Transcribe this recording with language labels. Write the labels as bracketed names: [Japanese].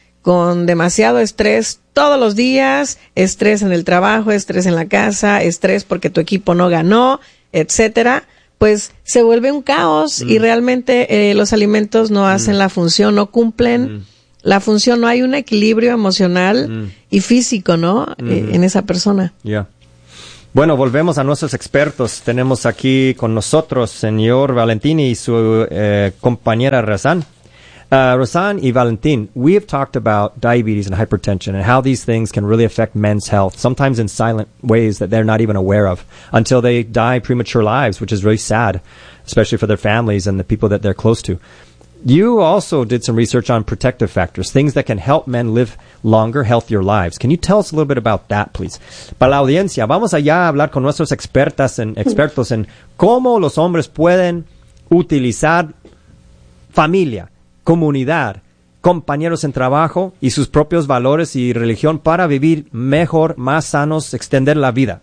[Spanish] con demasiado estrés todos los días, estrés en el trabajo, estrés en la casa, estrés porque tu equipo no ganó, etcétera, pues se vuelve un caos y realmente los alimentos no hacen la función, no cumplen. La función, no hay un equilibrio emocional y físico, ¿no? En esa persona. Ya. Yeah. Bueno, volvemos a nuestros expertos. Tenemos aquí con nosotros señor Valentín y su compañera Razan. [English] Razan y Valentín, we have talked about diabetes and hypertension and how these things can really affect men's health, sometimes in silent ways that they're not even aware of, until they die premature lives, which is really sad, especially for their families and the people that they're close to. You also did some research on protective factors, things that can help men live longer, healthier lives. Can you tell us a little bit about that, please? [Spanish] Para la audiencia, vamos allá a hablar con nuestros expertas en expertos en cómo los hombres pueden utilizar familia, comunidad, compañeros en trabajo y sus propios valores y religión para vivir mejor, más sanos, extender la vida.